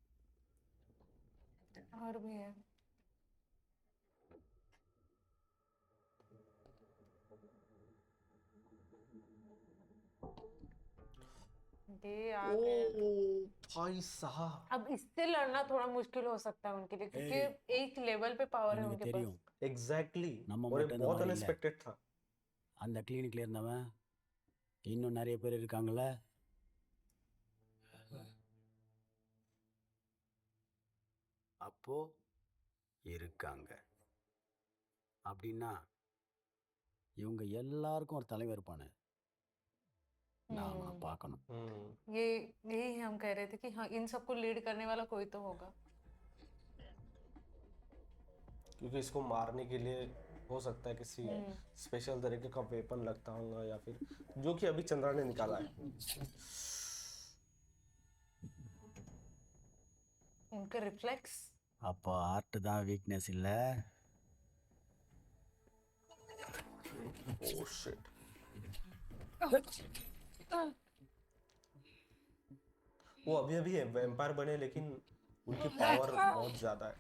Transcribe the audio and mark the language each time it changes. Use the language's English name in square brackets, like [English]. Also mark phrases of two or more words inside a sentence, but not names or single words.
[Hindi] और भी है। ये आ गए। भाई साहब अब इससे लड़ना थोड़ा मुश्किल हो सकता है उनके लिए, क्योंकि एक लेवल पे पावर है [Tamil] எனக்கு [Hindi] उनके [Tamil] தெரியும் [Hindi] पास। एग्जैक्टली [Tamil] நம்ம [Hindi] और ये [Tamil] மட்டும் இந்த [Hindi] बहुत [Tamil] மாதிரி இல்ல. [Hindi] अनएक्सपेक्टेड था। [Tamil] அந்த கிளினிக்ல இருந்தவன் இன்னும் நிறைய பேர் இருக்காங்கல்ல. அப்போ இருக்காங்க அப்படின்னா இவங்க எல்லாருக்கும் ஒரு தலைவர் இருப்பானு நாம பார்க்கணும். [Hindi] ये यही हम कह रहे थे कि हाँ, इन सबको लीड करने वाला कोई तो होगा। क्योंकि इसको मारने के लिए हो सकता है किसी स्पेशल तरीके का वेपन लगता होगा या फिर जो कि अभी चंद्रा ने निकाला है। उनके रिफ्लेक्स। [Tamil] அப்போ ஆர்ட் தான் வீக்னஸ் இல்லை. [English] Oh shit. [Hindi] वो अभी अभी वैम्पायर बने लेकिन उनकी पावर बहुत ज्यादा है।